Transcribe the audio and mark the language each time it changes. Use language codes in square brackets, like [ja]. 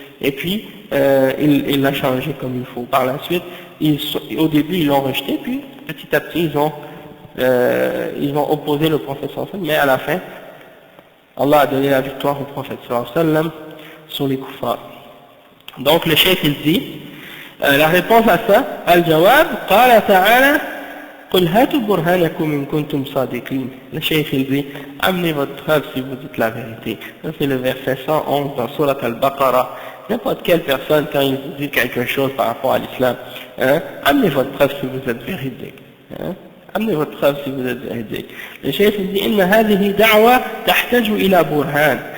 [fr] Et puis, il l'a changé comme il faut. Par la suite, au début, ils l'ont rejeté, puis petit à petit, ils ont opposé le prophète sallallahu alayhi wa sallam, mais à la fin, Allah a donné la victoire au prophète sallallahu alayhi wa sallam sur les kuffars. Donc, le cheikh, il dit, la réponse à ça, [ar] al-jawab, qala ta'ala, قل هاتوا برهانكم إن كنتم صادقين. [fr] Le cheikh il dit, amenez votre preuve si vous dites la vérité. Ça c'est le verset 111 dans Surat Al-Baqarah. N'importe quelle personne, quand il vous dit quelque chose par rapport à l'islam, hein, amenez votre preuve si vous êtes véridique. Hein, amenez votre preuve si vous êtes véridique. Le cheikh il dit, [ar] إن هذه دعوة تحتاج إلى برهان.